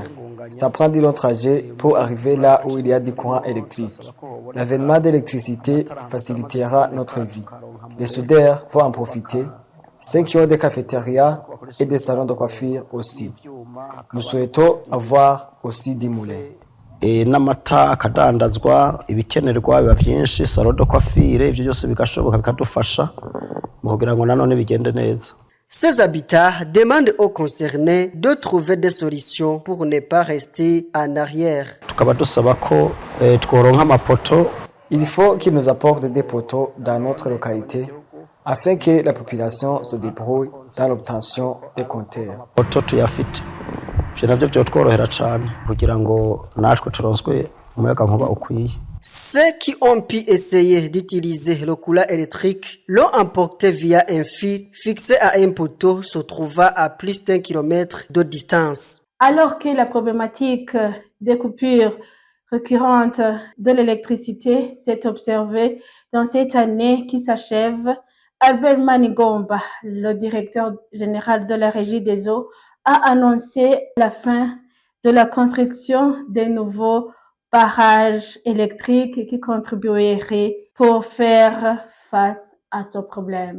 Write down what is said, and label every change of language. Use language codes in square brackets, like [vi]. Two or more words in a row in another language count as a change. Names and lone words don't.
[fr] Ça prend du long trajet pour arriver là où il y a du courant électrique. L'avènement d'électricité facilitera notre vie. Les soudeurs vont en profiter. Ceux qui ont des cafétérias et des salons de coiffure aussi. Nous souhaitons avoir aussi des moulins. [rn] N'amata akadandazwa ibikenerwa biba byinshi [fr] salon de coiffure [rn] ivyo byose bigashoboka bikadufasha mu kugira ngo nanone bigende neza. [fr] Ces habitats demandent aux concernés de trouver des solutions pour ne pas rester en arrière. [rn] Tukaba dusaba ko tworonka amapoto. [fr] Il faut qu'ils nous apportent des poteaux dans notre localité afin que la population se débrouille dans l'obtention des compteurs. [rn] Poto tuyafite. Ivyo navyo vyotworohera cane kugira ngo natwe turonswe umuyagankuba ukwiye. [fr] Ceux qui ont pu essayer d'utiliser le courant électrique l'ont emporté via un fil fixé à un poteau se trouvant à plus d'1 kilomètre de distance. Alors que la problématique des coupures récurrentes de l'électricité s'est observée dans cette année qui s'achève, Albert Manigomba, le directeur général de la Régie des eaux, a annoncé la fin de la construction des nouveaux barrages électriques qui contribueraient pour faire face à ce problème.